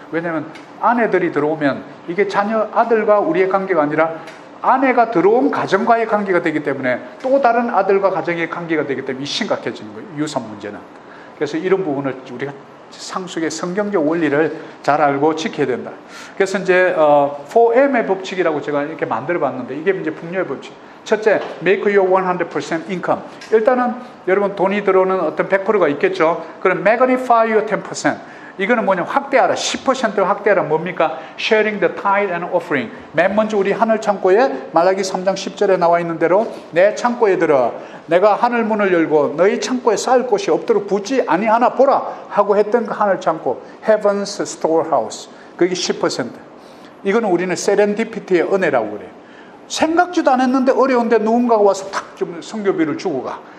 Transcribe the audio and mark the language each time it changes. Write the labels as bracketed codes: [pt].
[ko] 왜냐하면 아내들이 들어오면 이게 자녀 아들과 우리의 관계가 아니라 아내가 들어온 가정과의 관계가 되기 때문에 또 다른 아들과 가정의 관계가 되기 때문에 심각해지는 거예요. 유산 문제는. 그래서 이런 부분을 우리가 상속의 성경적 원리를 잘 알고 지켜야 된다. 그래서 이제 4M의 법칙이라고 제가 이렇게 만들어 봤는데 이게 이제 풍요의 법칙. [en] 첫째, make your 100% income. [ko] 일단은 여러분 돈이 들어오는 어떤 100%가 있겠죠. [en] 그럼 magnify your 10%. [ko] 이거는 뭐냐? 확대하라. 10% 확대하라. 뭡니까? [en] sharing the tithe and offering. [ko] 맨 먼저 우리 하늘 창고에 말라기 3장 10절에 나와 있는 대로 내 창고에 들어 내가 하늘 문을 열고 너희 창고에 쌓을 곳이 없도록 붙지 아니하나 보라 하고 했던 그 하늘 창고 Heaven's Storehouse. 그게 10%. 이거는 우리는 세렌디피티의 은혜라고 그래요. 생각지도 않았는데 어려운데 누군가가 와서 탁 좀 성교비를 주고 가.